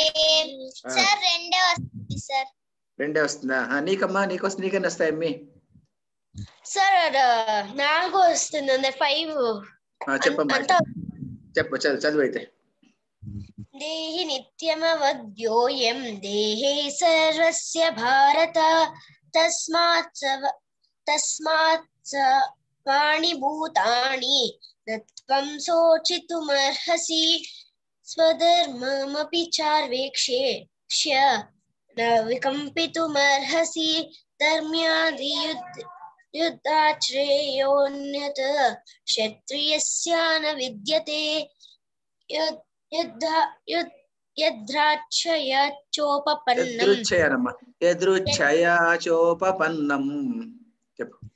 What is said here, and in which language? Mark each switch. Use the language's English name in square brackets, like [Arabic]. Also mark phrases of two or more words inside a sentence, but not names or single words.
[Telugu] సార్ రెండే వస్తుంది సార్. రెండే వస్తుందా? నీకమ్మా నీకన్నా వస్తాయి అమ్మి. సార్ నాకు వస్తుంది 5. చెప్పమ్మా చెప్పు చదువు అయితే. [Sanskrit] దేహి నిత్యమవధ్యోయం దేహే సర్వస్య భారత తస్మాత్ సర్వాణి భూతాని నత్వం శోచితుమర్హసి స్వధర్మమపి చార్వేక్ష్య న వికంపితుమర్హసి ధర్మ్యాద్యుద్ధాత్ శ్రేయోన్యత్ క్షత్రియస్య న విద్యతే [Telugu] యదృచ్ఛయాచోపపన్నం చెప్పు.